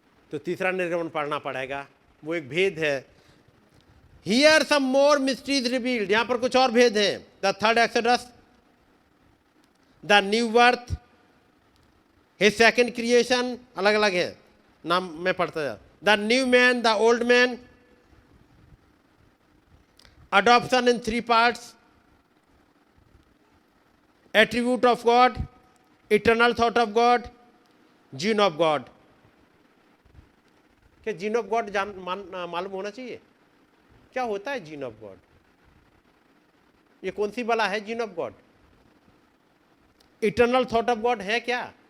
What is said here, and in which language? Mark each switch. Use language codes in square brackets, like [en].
[hi] तो तीसरा निर्गमन पढ़ना पड़ेगा, वो एक भेद है। [en] here some more mysteries revealed, [hi] यहां पर कुछ और भेद हैं। [en] the third exodus, the new birth, his second creation, [hi] अलग अलग है नाम, मैं पढ़ता जा। [en] The new man, the old man, adoption in 3 parts, attribute of God, eternal thought of God, gene of God। [hi] क्या जीन ऑफ गॉड मालूम होना चाहिए? क्या होता है जीन ऑफ गॉड? ये कौन सी बला है gene of God? Eternal thought of God है क्या?